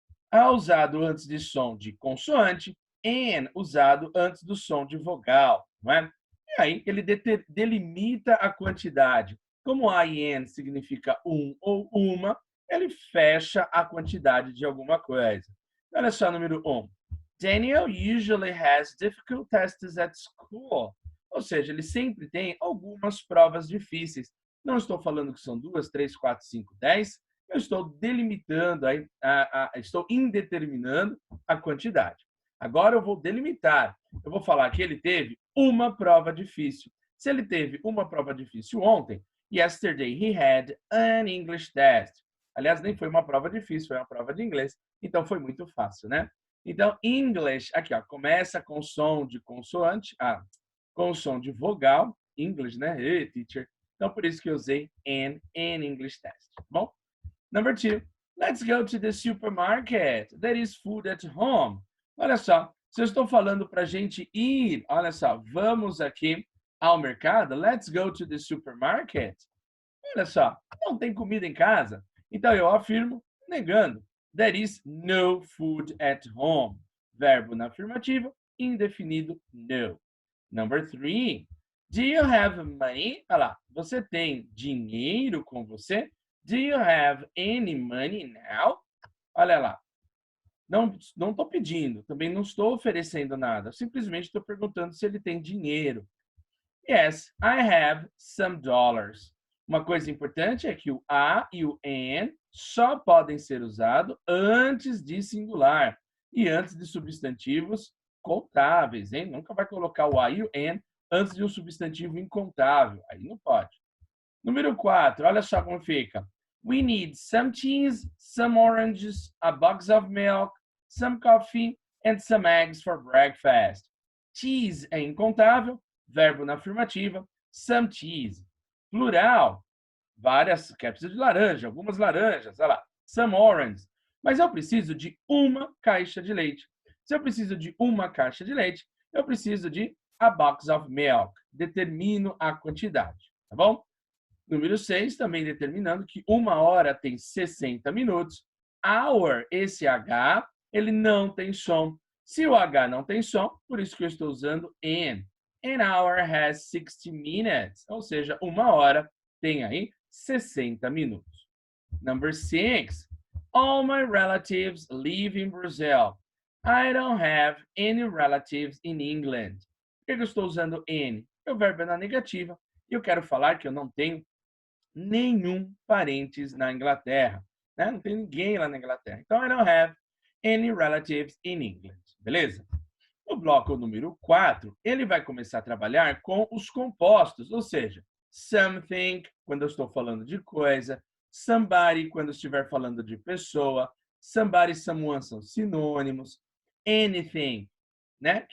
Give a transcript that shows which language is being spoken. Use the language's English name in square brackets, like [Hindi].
[Portuguese] A usado antes de som de consoante, and usado antes do som de vogal, não é? E aí ele delimita a quantidade. Como a e and significa um ou uma, ele fecha a quantidade de alguma coisa. Olha só, número 1. [English] Daniel usually has difficult tests at school. [Portuguese] Ou seja, ele sempre tem algumas provas difíceis. Não estou falando que são 2, 3, 4, 5, 10. Eu estou delimitando, estou indeterminando a quantidade. Agora eu vou delimitar. Eu vou falar que ele teve uma prova difícil. Se ele teve uma prova difícil ontem, [English] yesterday he had an English test. [Portuguese] Aliás, nem foi uma prova difícil, foi uma prova de inglês. Então foi muito fácil, né? Então, English, aqui, ó, começa com som de consoante, com som de vogal, English, né? [English] Hey, teacher. [Portuguese] Então, por isso que eu usei [English] an English test, [Portuguese] tá bom? [English] Number 2, let's go to the supermarket. There is food at home. [Portuguese] Olha só, se eu estou falando para a gente ir, olha só, vamos aqui ao mercado, [English] let's go to the supermarket. [Portuguese] Olha só, não tem comida em casa. Então eu afirmo negando. [English] There is no food at home. [Portuguese] Verbo na afirmativa, indefinido no. [English] Number 3. Do you have money? [Portuguese] Olha lá, você tem dinheiro com você? [English] Do you have any money now? [Portuguese] Olha lá. Não estou pedindo, também não estou oferecendo nada. Simplesmente estou perguntando se ele tem dinheiro. [English] Yes, I have some dollars. [Portuguese] Uma coisa importante é que o a e o an só podem ser usados antes de singular e antes de substantivos contáveis, hein? Nunca vai colocar o a e o an antes de um substantivo incontável. Aí não pode. Número 4, olha só como fica. [English] We need some cheese, some oranges, a box of milk, some coffee and some eggs for breakfast. [Portuguese] Cheese é incontável, verbo na afirmativa, [English] some cheese. [Portuguese] Plural, várias, quer preciso de laranja, algumas laranjas, olha lá, [English] some oranges. [Portuguese] Mas eu preciso de uma caixa de leite. Se eu preciso de uma caixa de leite, eu preciso de [English] a box of milk. [Portuguese] Determino a quantidade, tá bom? Número 6, também determinando que uma hora tem 60 minutos. Hour, esse H, ele não tem som. Se o H não tem som, por isso que eu estou usando an. [English] An hour has 60 minutes. [Portuguese] Ou seja, uma hora tem aí 60 minutos. [English] Number 6. All my relatives live in Brazil. I don't have any relatives in England. [Portuguese] Por que eu estou usando any? O verbo é na negativa. E eu quero falar que eu não tenho nenhum parentes na Inglaterra. Né? Não tem ninguém lá na Inglaterra. Então, [English] I don't have any relatives in England. [Portuguese] Beleza? O bloco número 4, ele vai começar a trabalhar com os compostos, ou seja, something, quando eu estou falando de coisa, somebody, quando eu estiver falando de pessoa, somebody, someone são sinônimos, anything, né?